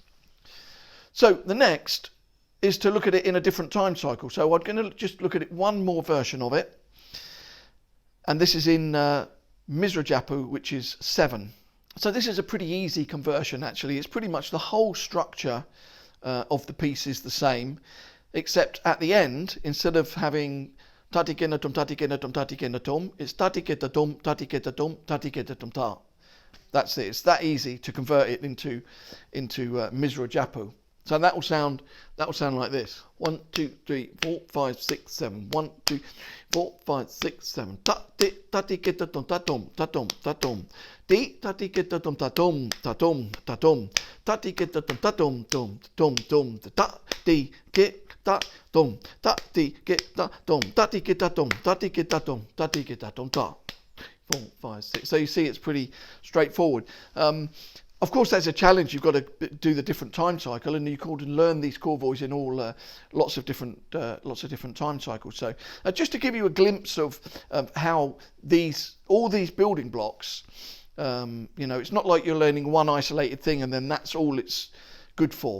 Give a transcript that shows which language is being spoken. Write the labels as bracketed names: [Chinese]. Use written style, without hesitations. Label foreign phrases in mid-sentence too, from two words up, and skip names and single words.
[English] So the next is to look at it in a different time cycle. So I'm going to just look at it one more version of it, and this is in Misra Japu, which is 7. So this is a pretty easy conversion actually. It's pretty much the whole structure of the piece is the same, except at the end, instead of having tati gena dum tati gena dum tati gena dum, it's tati geta dum tati geta dum tati geta dum ta. That's it. It's that easy to convert it into Misra Japu. So that will sound like this. 1 2 3 4 5 6 7. 1 2 4 5 6 7. Ta di ta di get da dum ta dum ta dum ta dum. Di ta di get da dum ta dum ta dum ta dum. Ta di get da dum ta dum dum dum dum. Ta di get da dum ta di get da dum ta di get da dum ta di get da dum ta di get da dum ta. 4 5 6. So you see, it's pretty straightforward. Of course, there's a challenge. You've got to do the different time cycle, and you can learn these Korvais in all lots of different time cycles. So, just to give you a glimpse of how all these building blocks, it's not like you're learning one isolated thing and then that's all it's good for.